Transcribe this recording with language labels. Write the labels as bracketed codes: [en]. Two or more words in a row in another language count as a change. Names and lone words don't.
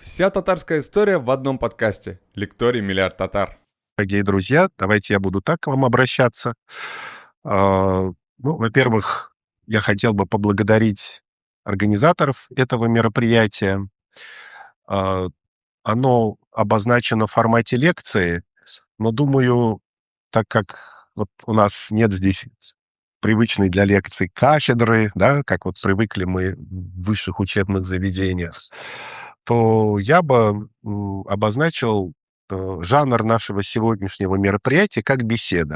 [ru] Вся татарская история в одном подкасте. Лекторий «Миллиард татар». Дорогие друзья, давайте я буду так к вам обращаться. Во-первых, я хотел бы поблагодарить организаторов этого мероприятия. А, Оно обозначено в формате лекции, но, думаю, так как вот у нас нет здесь привычной для лекций кафедры, да, как вот привыкли мы в высших учебных заведениях, то я бы обозначил жанр нашего сегодняшнего мероприятия как беседа.